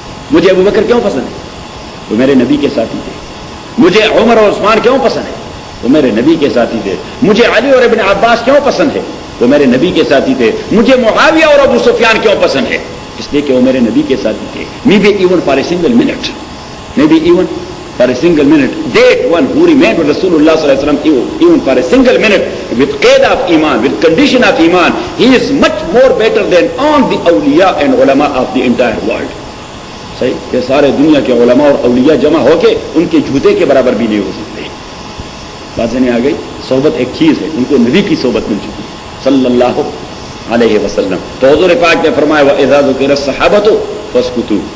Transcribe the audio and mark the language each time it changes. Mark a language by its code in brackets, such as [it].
[ur] مجھے ابو بکر کیوں پسند ہے؟ وہ میرے نبی کے ساتھی تھے. مجھے عمر اور عثمان کیوں پسند ہے؟ وہ میرے نبی کے ساتھی تھے. مجھے علی اور ابن عباس کیوں پسند ہے؟ وہ میرے نبی کے ساتھی تھے. مجھے معاویہ اور ابو سفیان کیوں پسند ہے؟ اس لیے کہ وہ میرے نبی کے ساتھی تھے. [en] Maybe even for a single minute, maybe even for a single minute, that one who remained with Rasulullah sallallahu alaihi wasallam even for a single minute with qaid of iman, with condition of iman, he is much more better than all the awliya and ulama of the entire world. [ur] صحیح کہ سارے دنیا کے علماء اور اولیاء جمع ہو کے ان کے جوتے کے برابر بھی نہیں ہو سکتے. بات نہیں آ گئی. صحبت ایک چیز ہے, ان کو نبی کی صحبت مل چکی صلی اللہ علیہ وسلم. تو حضور پاک نے فرمایا [ar] وَإِذَا ذُكِرَ الصَّحَابَةُ فَاسْكُتُوا.